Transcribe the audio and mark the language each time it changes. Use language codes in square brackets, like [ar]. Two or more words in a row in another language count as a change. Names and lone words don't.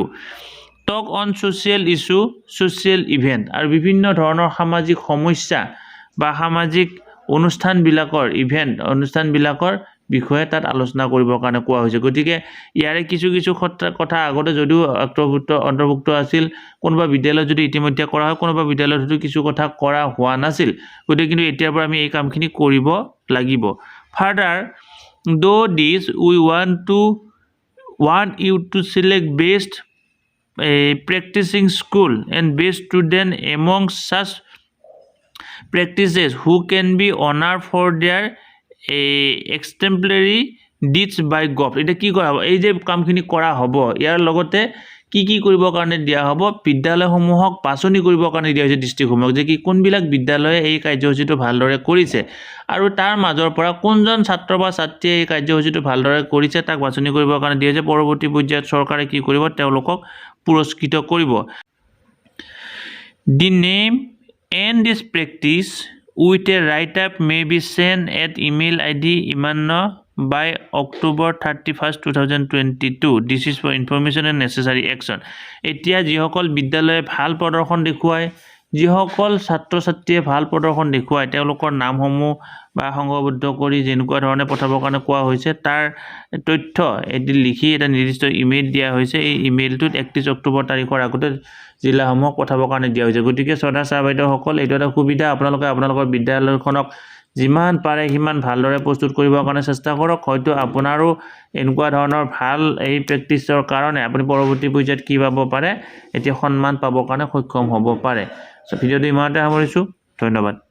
[en] talk on social issue, social event, [as] আৰু বিভিন্ন ধৰণৰ সামাজিক সমস্যা বা সামাজিক অনুষ্ঠানবিলাকৰ বিষয়ে তাত আলোচনা কৰিবৰ কাৰণে কোৱা হৈছে গতিকে ইয়াৰে কিছু কথা আগতে যদিও অন্তৰ্ভুক্ত আছিল কোনোবা বিদ্যালয়ত যদি ইতিমধ্যে কৰা হয় কোনোবা বিদ্যালয়ত যদি কিছু কথা কৰা হোৱা নাছিল গতিকে কিন্তু এতিয়াৰ পৰা আমি এই কামখিনি কৰিব লাগিব [en] further though this we want you to select best practicing school and best student among such practices who can be honored for their exemplary deeds by [as] God এটা কি কৰা হ'ব এই যে কামখিনি কৰা হ'ব ইয়াৰ লগতে কি কৰিবৰ কাৰণে দিয়া হ'ব বিদ্যালয়সমূহক বাছনি কৰিবৰ কাৰণে দিয়া হৈছে ডিষ্ট্ৰিক্টসমূহক যে কি কোনবিলাক বিদ্যালয়ে এই কাৰ্যসূচীটো ভালদৰে কৰিছে আৰু তাৰ মাজৰ পৰা কোনজন ছাত্ৰ বা ছাত্ৰীয়ে এই কাৰ্যসূচীটো ভালদৰে কৰিছে তাক বাছনি কৰিবৰ কাৰণে দিয়া হৈছে পৰৱৰ্তী পৰ্যায়ত চৰকাৰে কি কৰিব তেওঁলোকক পুৰস্কৃত কৰিব [en] the name and this practice with a write-up may be sent at email ID imanno by October 31st 2022 this is for information and necessary action [as] এতিয়া যিসকল বিদ্যালয়ে ভাল প্ৰদৰ্শন দেখুৱায় যিসকল ছাত্ৰ ছাত্ৰীয়ে ভাল প্ৰদৰ্শন দেখুৱায় তেওঁলোকৰ নামসমূহ বা সংগবদ্ধ কৰি যেনেকুৱা ধৰণে পঠাবৰ কাৰণে কোৱা হৈছে তাৰ তথ্য এটি লিখি এটা নিৰ্দিষ্ট ইমেইল দিয়া হৈছে এই ইমেইলটোত 31 অক্টোবৰ তাৰিখৰ আগতে জিলাসমূহক পঠাবৰ কাৰণে দিয়া হৈছে গতিকে শ্ৰদ্ধা ছাৰ বাইদেউসকল এইটো এটা সুবিধা আপোনালোকে আপোনালোকৰ বিদ্যালয়খনক যিমান পাৰে সিমান ভালদৰে প্ৰস্তুত কৰিবৰ কাৰণে চেষ্টা কৰক হয়তো আপোনাৰো এনেকুৱা ধৰণৰ ভাল এই প্ৰেক্টিছৰ কাৰণে আপুনি পৰৱৰ্তী পৰ্যায়ত কি পাব পাৰে এতিয়া সন্মান পাবৰ কাৰণে সক্ষম হ'ব পাৰে সো ভিডিঅ'টো ইমানতে সামৰিছোঁ ধন্যবাদ